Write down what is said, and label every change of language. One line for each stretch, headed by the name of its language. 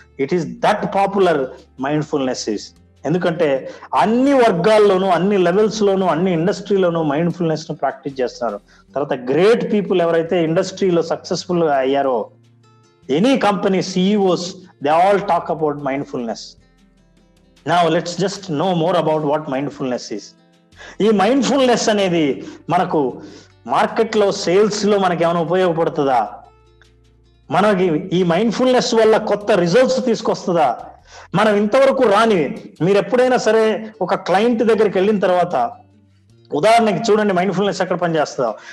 English: It is that popular mindfulness is.
Telugu: ఎందుకంటే అన్ని వర్గాల్లోనూ, అన్ని లెవెల్స్ లోను, అన్ని ఇండస్ట్రీలోనూ మైండ్ఫుల్నెస్ ను ప్రాక్టీస్ చేస్తున్నారు. తర్వాత గ్రేట్ పీపుల్ ఎవరైతే ఇండస్ట్రీలో సక్సెస్ఫుల్ గా అయ్యారో, any company CEOs,
English: they all talk about mindfulness. Now let's just know more about what mindfulness is.
Telugu: ఈ మైండ్ఫుల్నెస్ అనేది మనకు మార్కెట్ లో, సేల్స్ లో మనకి ఏమైనా ఉపయోగపడుతుందా? మనకి ఈ మైండ్ఫుల్నెస్ వల్ల కొత్త రిజల్ట్స్ తీసుకొస్తుందా? మనం ఇంతవరకు రానివి. మీరు ఎప్పుడైనా సరే ఒక క్లయింట్ దగ్గరికి వెళ్ళిన తర్వాత, ఉదాహరణకి చూడండి మైండ్ఫుల్నెస్ ఎక్కడ పనిచేస్తుందో.